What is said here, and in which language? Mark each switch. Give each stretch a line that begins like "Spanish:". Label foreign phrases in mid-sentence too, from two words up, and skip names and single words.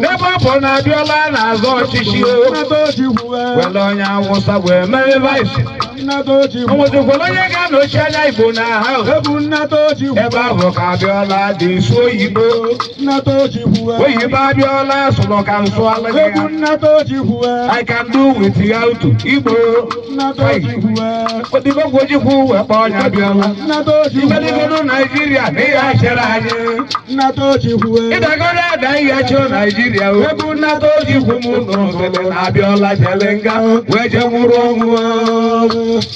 Igbo: N'ebe ọ bụ na Abịọla na-azọ ọchịchị o. Nnata Ojukwu, eh. Were onye Awụsa wee mee vice. Nnata Ojukwu. O nwezikwara onye ga-anọchi anya Igbo na ha o. Ebu Nnata Ojukwu. Ebe ahụ ka Abịọla dị isu oyibo. Nnata Ojukwu, eh. Oyibo Abịọla sụrụ ka nsụ ala gị Ebu ya. Nnata Ojukwu,
English: eh. I can do without Igbo.
Igbo: Nnata Ojukwu, eh. Odibo Ojukwu wee kpọọ onye Abịọla. Nnata Ojukwu, eh. Imeligodu Nigeria na ihe a chere anyị. Nnata Ojukwu, eh. Ịdagoro ada ihe a chọrọ Nigeria o. Ebu Nnata Ojukwu m nụrụ sịrị na Abịọla jele nga wee je nwụrụ ọnwụ o.